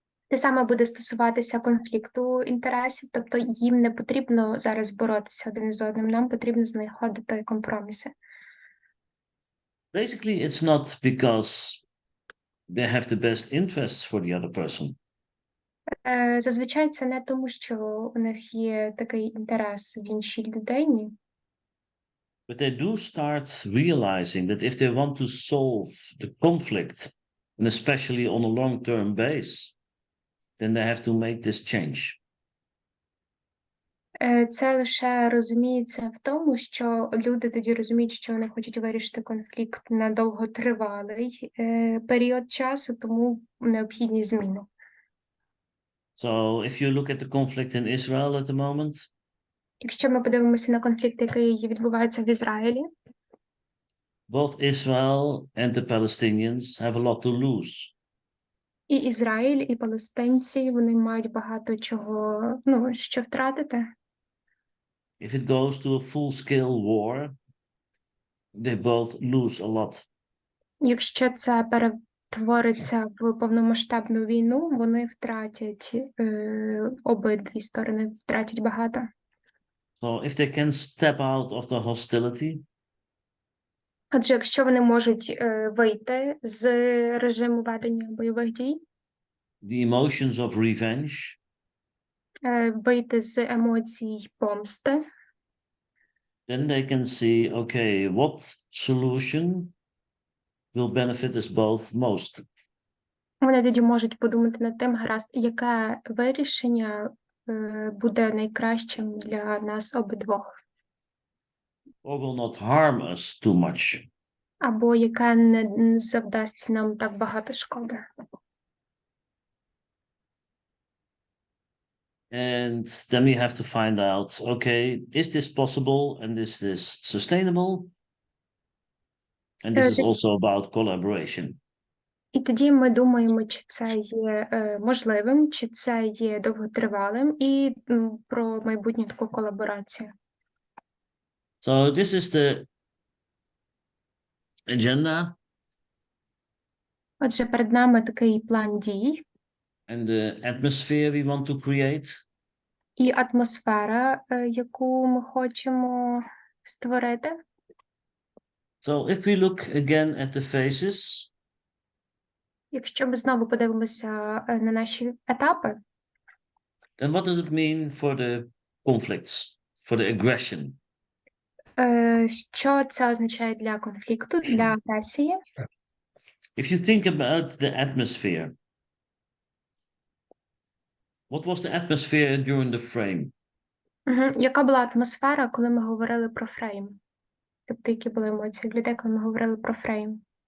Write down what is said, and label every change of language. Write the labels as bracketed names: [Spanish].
[Ukrainian] Те саме буде стосуватися конфлікту інтересів, тобто їм не потрібно зараз боротися один з одним, нам потрібно знаходити компроміси. [English] Basically, it's not because they have the best interests for the other person. [Ukrainian] Зазвичай це не тому, що у них є такий інтерес в іншій людині, [English] But they do start realizing that if they want to solve the conflict, and especially on a long-term base, then they have to make this change. [Ukrainian] Це лише розуміється в тому, що люди тоді розуміють, що вони хочуть вирішити конфлікт на довготривалий період часу, тому необхідні зміни. [English] So if you look at the conflict in Israel at the moment, [Ukrainian] Якщо ми подивимося на конфлікт, який відбувається в Ізраїлі, [English] both Israel and the Palestinians have a lot to lose. [Ukrainian] і Ізраїль, і палестинці, вони мають багато чого, що втратити. [English] If it goes to a full-scale war, they both lose a lot. [Ukrainian] Якщо це перетвориться в повномасштабну війну, вони втратять, обидві сторони втратять багато. [English] So if they can step out of the hostility, [Ukrainian] Отже, якщо вони можуть вийти з режиму ведення бойових дій, [English] the emotions of revenge, [Ukrainian] вийти з емоцій помсти, [English] then they can see, okay, what solution will benefit us both most. [Ukrainian] вони тоді можуть подумати над тим, гаразд, яке вирішення буде найкращим для нас обидвох, [English] Or will not harm us too much. [Ukrainian] або яке не завдасть нам так багато шкоди. [English] And then we have to find out, okay, is this possible and is this sustainable? And this is also about collaboration. [Ukrainian] І тоді ми думаємо, чи це є можливим, чи це є довготривалим, і про майбутню таку колаборацію. [English] So this is the agenda [Ukrainian] Отже, перед нами такий план дій [English] and the atmosphere we want to create. [Ukrainian] і атмосфера, яку ми хочемо створити. [English] So if we look again at the phases, [Ukrainian] Якщо ми знову подивимося на наші етапи, [English] then what does it mean for the conflicts, for the aggression? [Ukrainian] що це означає для конфлікту, для агресії? [English] If you think about the atmosphere, what was the atmosphere during the frame? [Ukrainian] Яка була атмосфера, коли ми говорили про фрейм? Тобто, які були емоції в людей, коли ми говорили про фрейм?